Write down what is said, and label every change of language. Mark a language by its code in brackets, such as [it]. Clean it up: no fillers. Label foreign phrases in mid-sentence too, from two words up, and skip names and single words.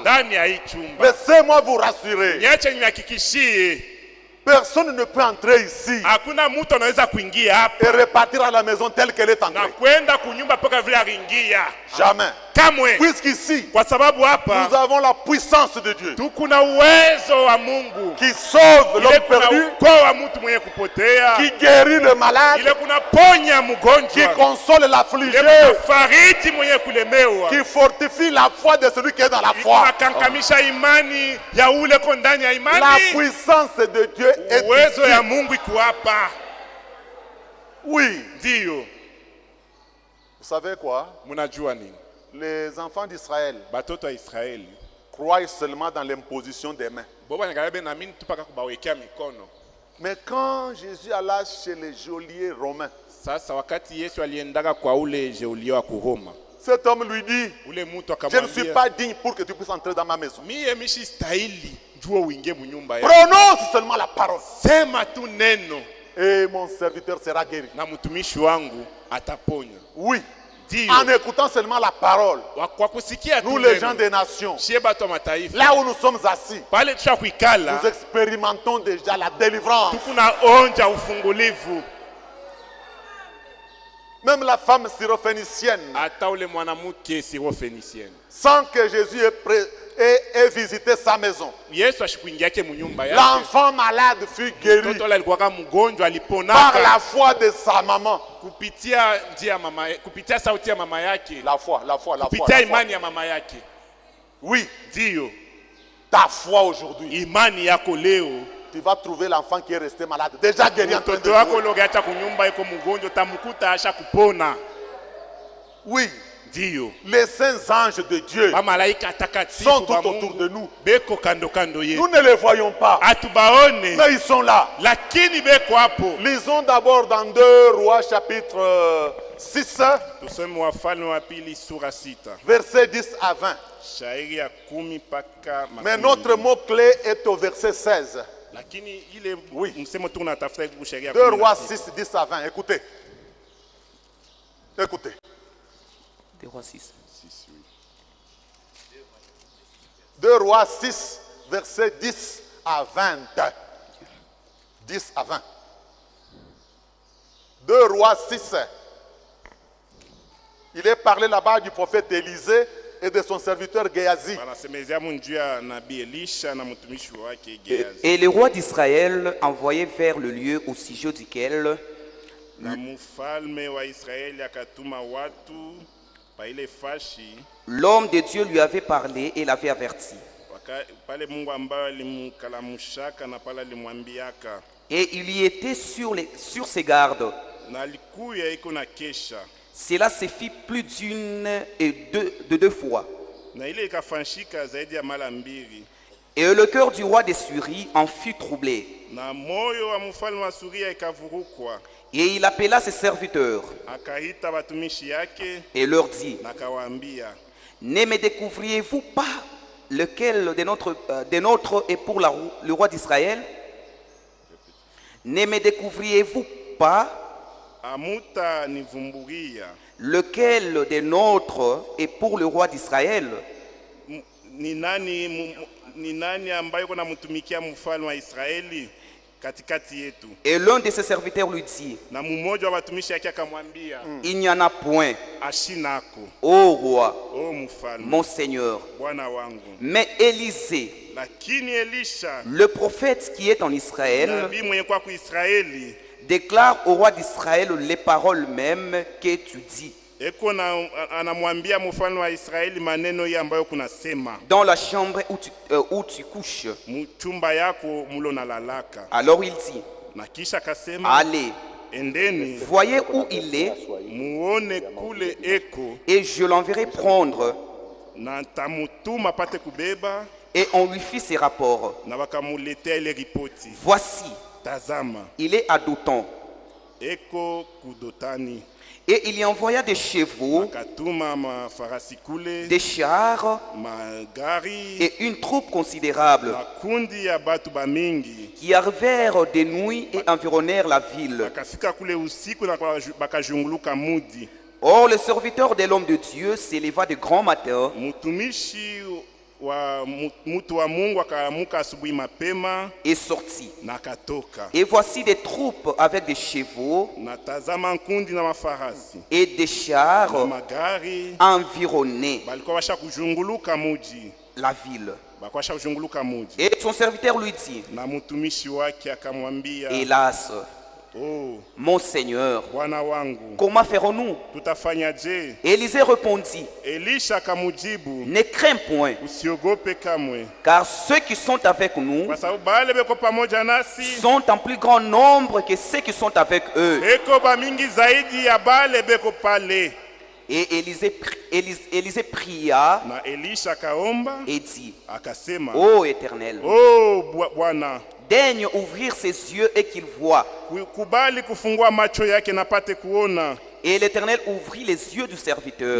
[sw] ndani ya hii chumba. [fr] Laissez-moi vous rassurer. [sw] Niache nihakikishie, [fr] Personne ne peut entrer ici [sw] hakuna mtu anaweza kuingia hapa [fr] et repartir à la maison telle qu'elle est [sw] na [fr] entrée. [sw] kwenda kunyumba mpaka vile aliingia. [fr] Jamais. [sw] Kamwe, [fr] Puisqu'ici, [sw] kwa sababu [fr] nous [sw] hapa [fr] avons la puissance de Dieu [sw] tukuna uwezo wa Mungu, [fr] qui sauve [sw] ile [fr] l'homme [sw] kuna [fr] perdu, [sw] ukoa mtu mwenye kupotea, [fr] qui guérit le malade, [sw] ile kuna ponya [fr] qui [sw] mgonjwa, [fr] console [sw] ile [fr] l'affligé, [sw] kuna fariji mwenye kulemewa, [fr] qui fortifie la foi de celui qui est dans la [sw] ile [fr] foi. [sw] kuna kankamisha imani ya ule ko ndani ya [fr] La [sw] imani. [fr] puissance de Dieu est [sw] Uwezo [fr] ici. [sw] ya Mungu iko hapa. [fr] Oui. [sw] Ndio [fr] Vous savez quoi? [sw] mnajua nini, [fr] Les enfants d'Israël [sw] batoto wa Israeli [fr] croient seulement dans l'imposition des mains. [sw] boba ningalabe na mimi tupaka kubawekea mikono. [fr] Mais quand Jésus alla chez les geôliers romains, [sw] Sasa wakati Yesu aliendaka kwa ule jeulio wa Kuroma, [fr] cet homme lui dit, [sw] ule mtu [fr] je ne suis [sw] akamwambia, [fr] pas digne pour que tu puisses entrer dans ma maison. [sw] mie mishi stahili jua uingie munyumba ya, [fr] Prononce seulement la parole [sw] sema tu neno [fr] et mon serviteur sera guéri. [sw] na mtumishi wangu ataponya. [fr] Oui, [sw] Ndio [fr] en écoutant seulement la parole, [sw] kwa kusikia tu [fr] nous les gens [sw] neno, [fr] des nations, [sw] shie batu wa mataifa [fr] là où nous sommes assis, [sw] pale tusha kuikala, [fr] nous expérimentons déjà la délivrance. [sw] tukuna onja ufungulivu. [fr] Même la femme syrophénicienne, [sw] Hata ule mwanamke Sirofenisienne, [fr] sans que Jésus ait visité sa maison, [sw] Yesu ashikuingiake munyumba yake, [fr] l'enfant malade fut guéri [sw] mtoto ule alikuwa mgonjwa, [fr] par [sw] aliponaka [fr] la foi de sa maman. [sw] kupitia njia ya mama, kupitia sauti ya mama yake, [fr] La foi, la foi, la foi. [sw] kupitia [fr] La foi. [sw] imani ya mama yake. [fr] Oui, [sw] Ndio [fr] ta foi aujourd'hui, [sw] imani yako leo, [fr] tu vas trouver l'enfant qui est resté malade, déjà guéri en train de [sw] mtoto wako [fr] jouer. [sw] ulioacha kunyumba iko mgonjwa, tamukuta asha kupona. [fr] Oui, [sw] Ndiyo, [fr] les saints anges de Dieu [sw] bamalaika [fr] sont [sw] takatifu [fr] tout [sw] ba [fr] autour de [sw] Mungu [fr] nous. [sw] beko kando kando yetu, [fr] Nous ne les voyons pas, [sw] atubaone [fr] mais ils sont là. [sw] lakini beko hapo. [fr] Lisons d'abord dans 2 Rois chapitre 6, [sw] Tusome Wafalme wa Pili sura 6 [fr] versets 10 à 20. [sw] shairi ya 10 mpaka [fr] Mais [sw] makumi [fr] notre [sw] mbili. [fr] mot-clé est au verset 16. [sw] Lakini ile [fr] Oui. [sw] msemo tu unatafuta iko shairi ya 2 Rois 16. [fr] 6, 10 à 20. Écoutez. Écoutez. 2 Rois 6. 2 Rois 6, versets 10 à 20. 10 à 20. 2 Rois 6. Il est parlé là-bas du prophète Élisée et de son serviteur Géasi. [sw] Wanasemezea juu ya nabii Elisha na mtumishi wake Gehazi. [fr] Et le roi d'Israël envoyait vers le lieu au sujet duquel [sw] Na mfalme wa Israeli akatuma watu pa ile fashi [fr] l'homme de Dieu lui avait parlé et l'avait averti. [sw] pale Mungu ambaye alimkalamushaka na pale alimwambiaka, [fr] Et il y était sur ses gardes. [sw] na alikuya iko na kesha, [fr] Cela se fit plus d'une et deux fois. [sw] na ile ikafanshika zaidi ya mara mbili, [fr] Et le cœur du roi des Syries en fut troublé. [sw] na moyo wa mfalme wa Suria ikavurukwa. [fr] Et il appela ses serviteurs [sw] Akaita watumishi yake [fr] et leur dit: [sw] na kawaambia, [fr] ne me découvriez-vous pas lequel des nôtres est pour le roi d'Israël? Ne me découvriez-vous pas [sw] amuta nivumburia [fr] lequel des nôtres est pour le roi d'Israël? [sw] ni nani ambaye kuna mtumikia mfalme wa Israeli katikati yetu? [fr] Et l'un de ses serviteurs lui dit: [sw] Na mmoja wa watumishi yake akamwambia, [fr] il n'y en a point, [sw] ashinako, [fr] ô roi, [sw] o mfalme, [fr] mon Seigneur. [sw] bwana wangu. [fr] Mais Élisée, [sw] Lakini Elisha, [fr] le prophète qui est en Israël, [sw] nabii mwenye kwa Israeli, [fr] déclare au roi d'Israël les paroles mêmes que tu dis [sw] eko anamwambia mfalme wa Israeli maneno hii ambayo kunasema [fr] dans la chambre où tu couches. [sw] mchumba yako mulo nalalaka. [fr] Alors il dit: [sw] Na kisha akasema, [fr] allez, [sw] endeni [fr] voyez où il est, [sw] muone kule eko, [fr] et je l'enverrai prendre. [sw] na tamutuma pate kubeba. [fr] Et on lui fit ses rapports. [sw] Na wakamuletea ile ripoti, [fr] Voici, [sw] tazama [fr] il est à Dothan. [sw] eko kudotani. [fr] Et il y envoya des chevaux, [sw] Akatuma mafarasi kule, [fr] des chars [sw] magari [fr] et une troupe considérable [sw] makundi ya batu bamingi. [fr] qui arrivèrent de nuit et environnèrent la ville. [sw] Bakafika kule usiku na bakajunguluka mudi. [fr] Or, le serviteur de l'homme de Dieu s'éleva de grand matin [sw] Mtumishi wa mutu wa Mungu akaamuka asubuhi mapema [fr] et sortit. [sw] na akatoka, [fr] Et voici des troupes avec des chevaux [sw] na tazama nkundi na mafarasi [fr] et des chars [sw] na magari [fr] environnaient [sw] balikuwa basha kujunguluka muji, [fr] la ville. [sw] balikuwa basha kujunguluka muji. [fr] Et son serviteur lui dit: [sw] Na mtumishi wake akamwambia, [fr] hélas, [sw] oh [fr] mon Seigneur, [sw] bwana wangu, [fr] comment ferons-nous? [sw] tutafanyaje? [fr] Élisée répondit: [sw] Elisha akamujibu, [fr] ne crains point, [sw] usiogope kamwe, [fr] car ceux qui sont avec nous [sw] kwa sababu bale beko pamoja nasi [fr] sont en plus grand nombre que ceux qui sont avec eux. [sw] beko bamingi zaidi ya bale beko pale. [fr] Et Élisée pria [sw] Na Elisha akaomba [fr] et dit: [sw] akasema, [fr] ô Éternel, [sw] oh Bwana, [fr] daigne ouvrir ses yeux et qu'il voie. [sw] kubali kufungua macho yake napate kuona. [fr] Et l'Éternel ouvrit les yeux du serviteur